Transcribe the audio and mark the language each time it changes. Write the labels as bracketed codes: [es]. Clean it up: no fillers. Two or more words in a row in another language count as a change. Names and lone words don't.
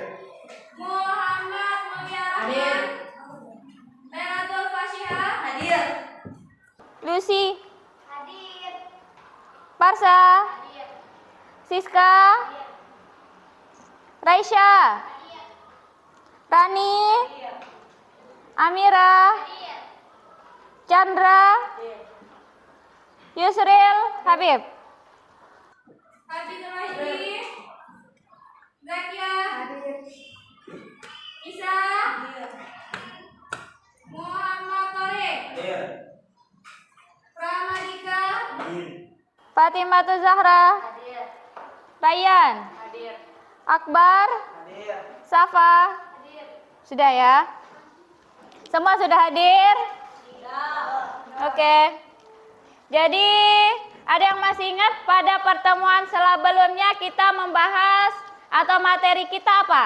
[id] Muhammad Mulyara, hadir. Meratul Fashiha, hadir. Lucy, hadir. Parsa, hadir. Siska, hadir. Raisya, hadir. Rani, hadir. Amira, hadir. Chandra, hadir. Yusril, Habib, Habib Rahim, Zakia, hadir. Isa, hadir. Muhammad Torik, hadir. Pramadika, hadir. Fatimah Zahra, hadir. Rayyan, hadir. Akbar, hadir. Safa, hadir. Sudah ya? Semua sudah hadir? Sudah. Oke. Jadi ada yang masih ingat pada pertemuan sebelumnya kita membahas atau materi kita apa?